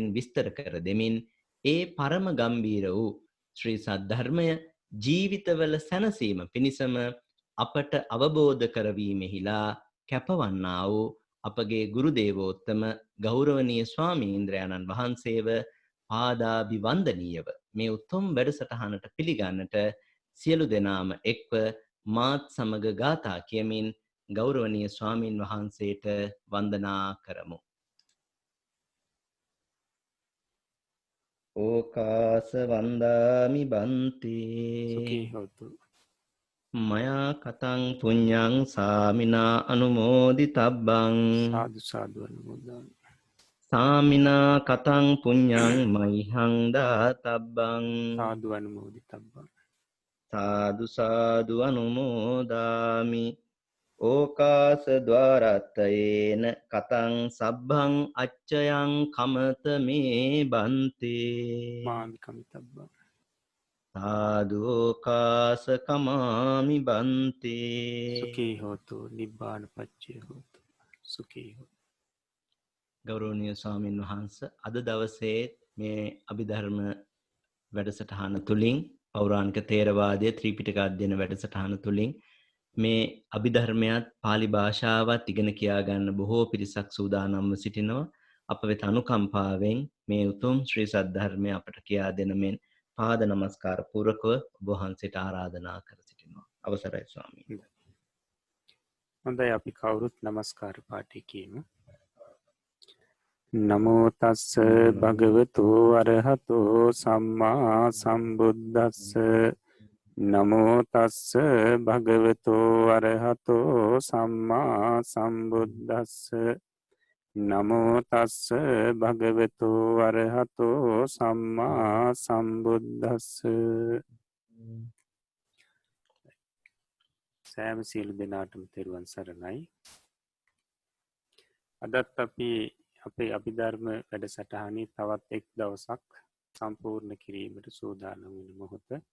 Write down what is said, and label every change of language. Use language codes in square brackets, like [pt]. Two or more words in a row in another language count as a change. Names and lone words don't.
[si] විස්තර කර දෙමින් ඒ පරම ගම්බීර වූ ශ්‍රී සද්ධර්මය ජීවිතවල සැනසීම පිණිසම අපට අවබෝධ කරවීමෙහිලා කැපවන්නා වූ අපගේ ගුරු දේවෝත්තම ගෞරවනීය ස්වාමීන්ද්‍රයාණන් වහන්සේව පාදාභිවන්දනීයව මේ උතුම් වැඩසටහනට පිළිගන්නට සියලු දෙනාම එක්ව මාත් සමග ගාථා කියමින් ගෞරවනීය ස්වාමින් වහන්සේට වන්දනා කරමු. [pi] ඕකාස වන්දාමි බන්ති සුඛී හොතු මයා කතං පුඤ්ඤං සාමිනා අනුමෝදිතබ්බං සාදු සාදු අනුමෝදන් සාමිනා කතං පුඤ්ඤං මයිහං දාතබ්බං සාදු අනුමෝදිතබ්බං සාදු සාදු අනුමෝදාමි ඕකාස ద్వාරත්තයේන කතං සබ්බං අච්චයං කමත මේ බන්තේ මාමි කමිතබ්බං සාදු ඕකාස කමාමි බන්තේ සුඛී හොතු නිබ්බාන පච්චේ හොතු සුඛී හොතු. [si] ගෞරවනීය ස්වාමින් වහන්සේ අද දවසේ මේ අභිධර්ම වැඩසටහන තුලින් පෞරාණික තේරවාදයේ ත්‍රිපිටක අධ්‍යයන වැඩසටහන තුලින් මේ අභිධර්මයත් pāli භාෂාවත් ඉගෙන කියා ගන්න බොහෝ පිරිසක් සූදානම්ව සිටිනවා. අප වෙත අනුකම්පාවෙන් මේ උතුම් ශ්‍රී සද්ධර්මය අපට කියා දෙන මෙන් පාද නමස්කාර පූර්වකව ඔබ වහන්සේට ආරාධනා කර සිටිනවා. අවසරයි ස්වාමීනි. හොඳයි අපි කවුරුත් නමස්කාර පාඨය කියමු. [pi] නමෝ තස්ස භගවතු අරහතෝ සම්මා සම්බුද්දස්ස නමෝ තස්ස භගවතු අරහතෝ සම්මා සම්බුද්දස්ස නමෝ තස්ස භගවතු අරහතෝ සම්මා සම්බුද්දස්ස. [si] සෑම සියලු දෙනාටම තෙරුවන් සරණයි. අදත් අපි අපේ අභිධර්ම වැඩසටහනේ තවත් එක් දවසක් සම්පූර්ණ කිරීමට සූදානම් වන මොහොත.